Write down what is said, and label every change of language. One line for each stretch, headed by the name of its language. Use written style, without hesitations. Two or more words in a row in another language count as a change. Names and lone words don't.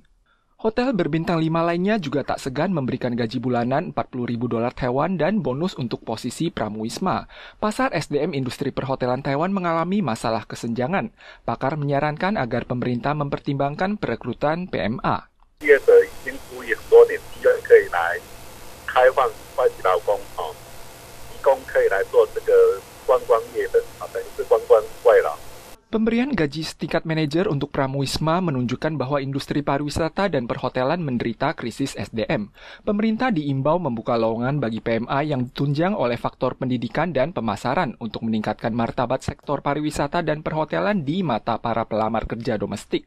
Indonesian: Hotel berbintang 5 lainnya juga tak segan memberikan gaji bulanan 40.000 dolar Taiwan dan bonus untuk posisi pramuisma. Pasar SDM industri perhotelan Taiwan mengalami masalah kesenjangan. Pakar menyarankan agar pemerintah mempertimbangkan perekrutan PMA.
Chinese: 业者已经呼吁很多年，希望可以来开放外籍劳工提供可以来做这个观光业的等于是观光外劳。
Indonesian: Pemberian gaji setingkat manajer untuk pramuisma menunjukkan bahwa industri pariwisata dan perhotelan menderita krisis SDM. Pemerintah diimbau membuka lowongan bagi PMA yang ditunjang oleh faktor pendidikan dan pemasaran untuk meningkatkan martabat sektor pariwisata dan perhotelan di mata para pelamar kerja domestik.